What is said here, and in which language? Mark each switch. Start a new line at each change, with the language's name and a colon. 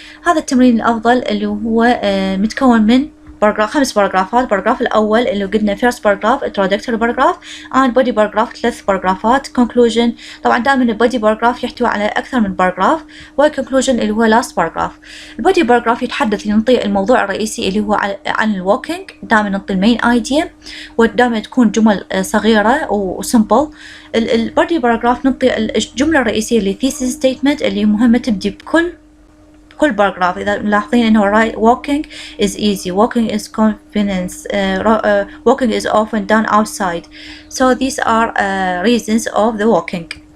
Arabic: هذا التمرين الأفضل اللي هو متكون من 5 باراجرافات. الباراجراف الأول اللي قلنا
English: first paragraph introductory paragraph and body paragraph 3 باراجرافات.
Arabic: conclusion طبعا دائما البودي باراجراف يحتوي على أكثر من باراجراف، والconclusion اللي هو
English: last paragraph.
Arabic: البودي باراجراف يتحدث ينطي الموضوع الرئيسي اللي هو عن الووكينج، دائما نعطي المين ايديا ودائما تكون جمل صغيرة وسمبل. البودي باراجراف نعطي الجملة الرئيسية اللي thesis statement اللي مهمة تبدي بكل باراجراف. إذا ملاحظين إنه
English: walking is easy، walking is confidence، walking is often done outside. So these are reasons of the walking.